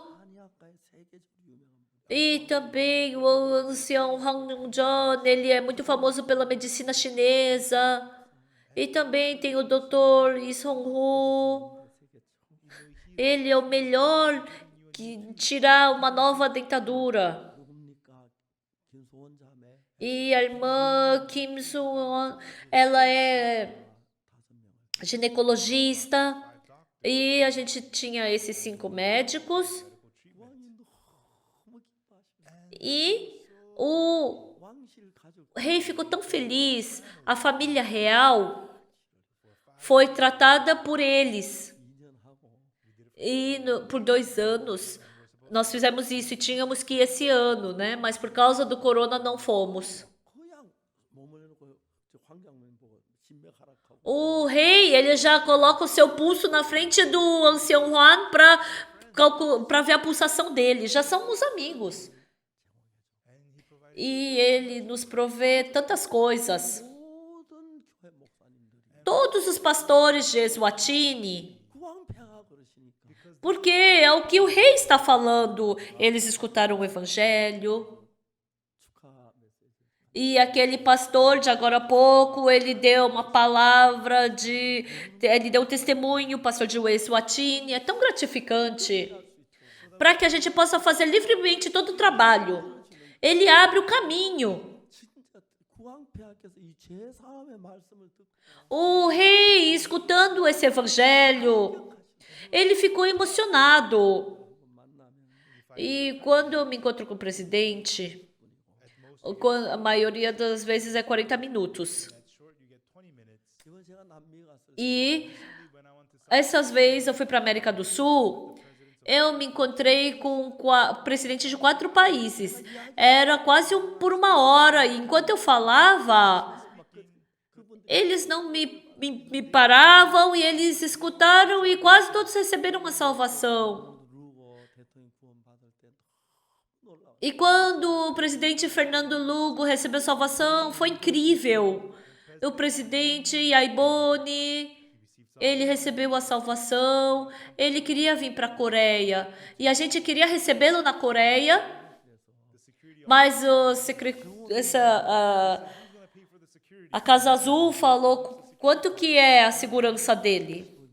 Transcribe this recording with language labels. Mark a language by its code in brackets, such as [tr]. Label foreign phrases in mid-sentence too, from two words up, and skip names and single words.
[ko] 한의학과의 세계적으로 유명한 분. [pt] E também o ancião Han Nung-jon, ele é muito famoso pela medicina chinesa. E também tem o Dr. Lee Song-ho. [ko] 세계 최고. [pt] Ele é o melhor que tirar uma nova dentadura. [ko] 누굽니까? 김소원 자매 [pt] E a irmã Kim Soo-won, ela é [ko] 5명. [pt] ginecologista. E a gente tinha esses 5 médicos. [ko] 왕이 너무 기뻐하시고 [pt] E o [ko] 왕실 가족 [pt] rei ficou tão feliz. A família real foi tratada por eles. [ko] 2년하고 [pt] E por 2 anos nós fizemos isso e tínhamos que ir esse ano, né? Mas por causa do corona não fomos. [ko] 그냥 머물러 놓고 저 [pt] O rei, ele já coloca o seu pulso na frente do ancião Juan para ver a pulsação dele. Já somos amigos. [en] And he provides [pt] E ele nos provê tantas coisas. [ko] 모든 교회 목사님들이 [pt] Todos os pastores de Eswatini, [ko] 구왕폐하 그러시니까 [pt] porque é o que o rei está falando. Eles escutaram o evangelho. [ko] 축하 메시지. [pt] E aquele pastor de agora há pouco, ele deu uma palavra ele deu um testemunho, o pastor de Eswatini. É tão gratificante para que a gente possa fazer livremente todo o trabalho. Ele abre o caminho. [ko] 진짜 구왕폐하께서 이 제3의 말씀을 듣고 [pt] O rei, escutando esse evangelho, ele ficou emocionado. [ko] 만나면 [pt] E quando eu me encontro com o presidente, a maioria das vezes é 40 minutos. [en] that's short, you get 20 minutes. [ko] 이번 제가 남미 갔을 때 [pt] E [en] When I went to [pt] essas vezes eu fui para a América do Sul, eu me encontrei com presidentes de 4 países. Era quase por uma hora. E enquanto eu falava, eles não me paravam e eles escutaram e quase todos receberam a salvação. [ko] 루고 대통령 구원 받을 때 너무 놀라워. [pt] E quando o presidente Fernando Lugo recebeu salvação, foi incrível. O presidente Yaibone, ele recebeu a salvação, ele queria vir para a Coreia. E a gente queria recebê-lo na Coreia, mas a Casa Azul falou quanto que é a segurança dele.